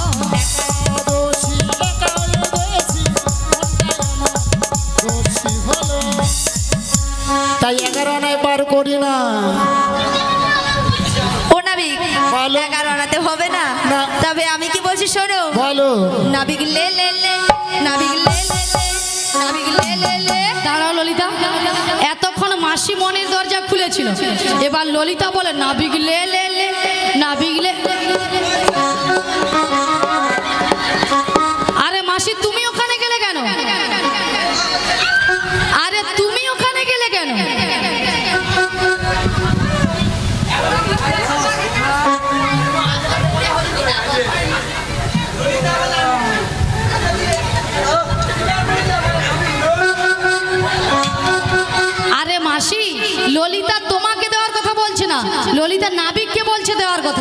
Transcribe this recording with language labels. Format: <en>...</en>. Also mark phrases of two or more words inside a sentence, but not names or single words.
<bn>দোষী একাই দোষী, মনটাই আমার দোষী হলো। তাই 11 আনায় পার করি না। ও নাবিক, বলো। 11 আনাতে হবে না। না। তবে আমি কি বলছি শোনো। বলো। নাবিক লে লে লে, নাবিক লে লে লে, নাবিক লে লে লে। দাঁড়াও ললিতা, এতক্ষণ মাসি মনের দরজা খুলেছিল, এবার ললিতা বলে না বিগলে লে লে, না বিগলে। আরে মাসি, তুমি ওখানে গেলে কেন? আরে তুমি ওখানে গেলে কেন? আরে মাসি, ললিতা তোমাকে দেওয়ার কথা বলছে না, ললিতা নাবিককে বলছে দেওয়ার কথা।</bn>